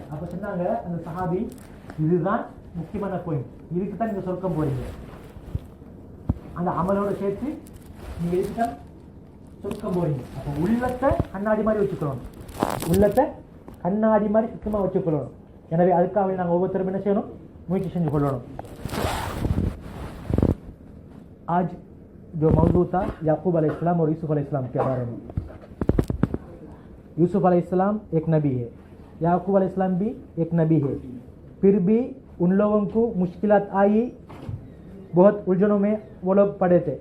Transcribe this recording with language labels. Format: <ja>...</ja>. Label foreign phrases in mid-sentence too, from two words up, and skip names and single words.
<ta>அப்ப சொன்னாங்க அந்த சஹாபி, இதுதான் முக்கியமான பாயிண்ட், இதுக்கு தான் நீங்க சொர்க்கம் போறீங்க. அந்த அமலோட சேர்த்து நீங்க இதுக்கு தான் சொர்க்கம் போறீங்க. அப்போ உள்ளத்தை கண்ணாடி மாதிரி வச்சுக்கணும், உள்ளத்தை கண்ணாடி மாதிரி சுத்தமாக வச்சுக்கொள்ளணும். எனவே அதுக்காக நாங்கள் ஒவ்வொருத்தரும் என்ன செய்யணும், முயற்சி செஞ்சு கொள்ளணும்.</ta> <ur>آج جو موضوع تھا یعقوب علیہ السلام اور یوسف علیہ السلام کے بارے میں. یوسف علیہ السلام ایک نبی ہے، یعقوب علیہ السلام بھی ایک نبی ہے. پھر بھی ان لوگوں کو مشکلات آئی، بہت الجھنوں میں وہ لوگ پڑے تھے.</ur>